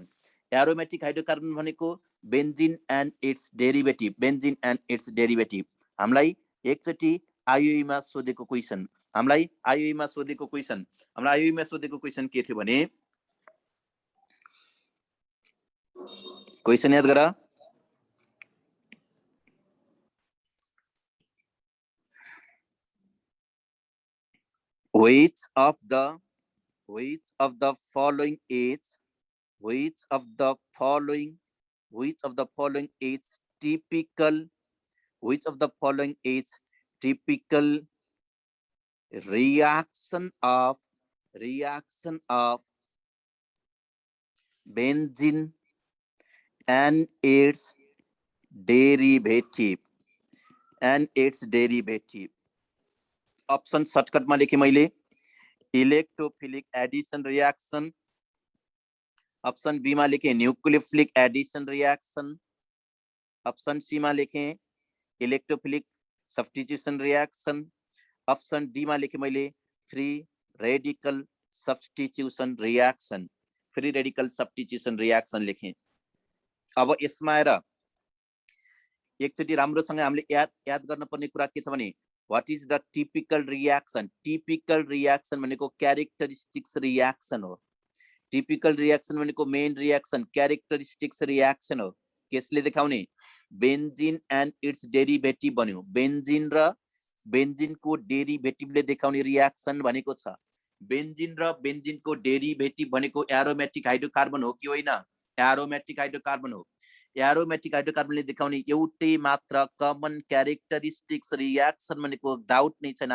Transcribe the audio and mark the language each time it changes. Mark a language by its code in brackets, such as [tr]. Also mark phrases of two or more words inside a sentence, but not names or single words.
[en] aromatic hydrocarbon भनेको benzene and its derivative। benzene and its derivative [ne] हामीलाई एकचोटि आइयुईमा सोधेको क्वेसन। हामीलाई आइयुईमा सोधेको क्वेसन के थियो भने, क्वेसन याद गर। [en] which of the following is typical reaction of benzene and its derivative option shortcut [ne] में लेखे मैले [en] electrophilic addition reaction, option B [ne] में लेखे [en] nucleophilic addition reaction, option C [ne] में लेखे [en] electrophilic substitution reaction, option D [ne] में लेखे मैले [en] free radical substitution reaction [ne] लेखे। अब यसमा आएर एकचोटि राम्रोसँग हामीले याद गर्नुपर्ने कुरा के छ भने [en] what is the typical reaction? Typical reaction भनेको characteristics reaction हो। typical reaction भनेको main reaction characteristics reaction हो। [ne] कसले देखाउने? [en] benzene and its derivative [ne] बन्यो। बेन्जिन र बेन्जिनको डेरिभेटिभले देखाउने रियाक्सन भनेको छ। बेन्जिन र बेन्जिनको डेरिभेटिभ भनेको [en] aromatic hydrocarbon [ne] हो कि होइन? [en] aromatic hydrocarbon [ne] हो। एरोमेटिक हाइड्रोकार्बनले देखाउने एउटै मात्र [en] common characteristics reaction [ne] भनेको डाउट नै छैन।